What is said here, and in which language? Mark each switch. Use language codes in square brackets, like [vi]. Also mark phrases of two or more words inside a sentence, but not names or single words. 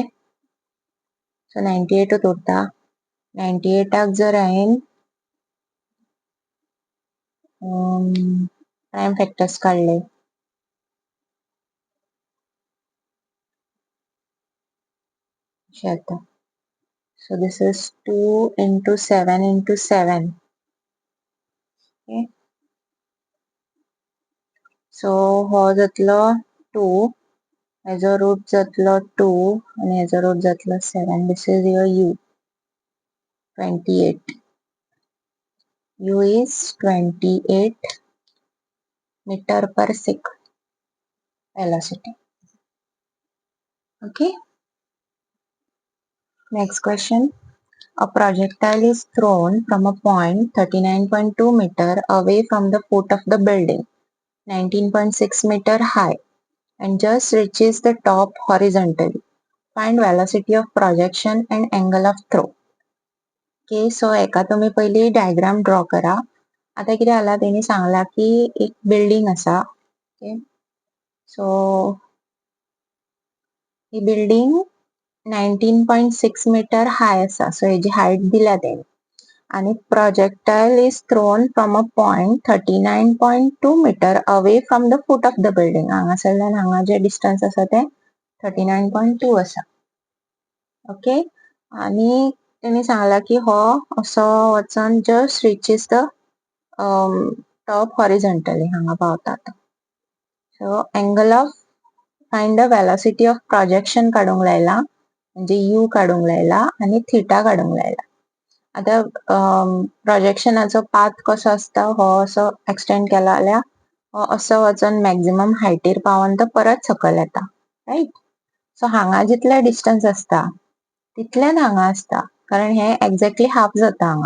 [kok] सो 98 उरता. 98 जर हांवें [en] prime factors [kok] काडले अशें जाता. [en] So this is 2 into 7 into 7. Okay. So [kok] हो जातलो 2. हेजो रूट जातलो 2 आणि हेजो रूट जातलो 7. [en] This is your u. 28. u is 28 meter per second velocity. Okay. Next question. A projectile is thrown from a point 39.2 meter away from the foot of the building, 19.6 meter high, and just reaches the top horizontally. Find velocity of projection and angle of throw. Okay, so [kok] एका तुम्ही पहिली [en] diagram draw [kok] करा. आता किती आला त्यांनी सांगला की एक बिल्डिंग असा. [en] okay, so [kok] ही बिल्डिंग 19.6 [en] meter high [kok] असा. सो याची हाईट दिल्या त्यांनी. [en] आणि projectile is thrown from a point 39.2 meter away from the foot of the building. [kok] हांगासरल्यान हांगा जे डिस्टन्स असा ते 39.2 असा. ओके, आणि त्यांनी सांगला की हो असो वचन [en] just reaches the top horizontally [kok] हांगा पावता. [en] so angle of find the velocity of projection [kok] काढूंक लायला, म्हणजे यू काढूंक लायला आणि थिटा काढूंक लायला. आता प्रोजेक्शनाचो पाथ कसो असता, हो असो एक्सटेंड केला जाल्यार हो असो वचन मॅक्झिमम हायटीर पावन तो परत सकयल येता, राईट. सो हांगा जितले डिस्टन्स असता तितल्यान हांगा असता, कारण हे [en] exactly half [kok] जाता हांगा.